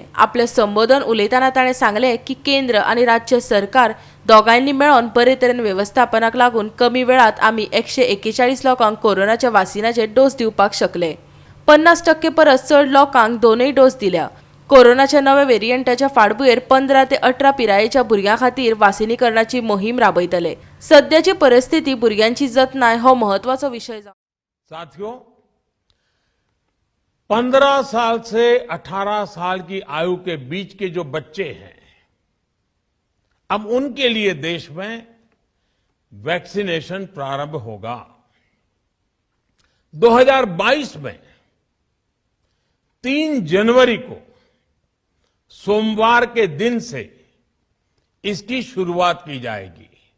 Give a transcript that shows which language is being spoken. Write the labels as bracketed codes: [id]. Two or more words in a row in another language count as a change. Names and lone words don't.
[kok] आपले संबोधन उलयतना ताणें सांगले की केंद्र आणि राज्य सरकार दोगांयनी मेळोन बरे तरेन वेवस्थापनाक लागून कमी वेळात आमी 141 लोकांक कोरोनाच्या वासिनाचे डोस दिवपाक शकले. 50% परस चड लोकांक दोनूय डोस दिल्या. कोरोनाच्या नव्या व्हेरियंटाच्या फाटभुंयेर 15 ते 18 पिरायेच्या भुरग्यां खातीर वासिनीकरणाची मोहीम राबयतले. सद्याची परिस्थिती भुरग्यांची जतनाय हो महत्वाचो विशय. [hi] साथियों, 15 साल से 18 साल की आयु के बीच के जो बच्चे हैं, अब उनके लिए देश में वैक्सीनेशन प्रारंभ होगा. 2022 में 3 जनवरी को सोमवार के दिन से इसकी शुरुआत की जाएगी.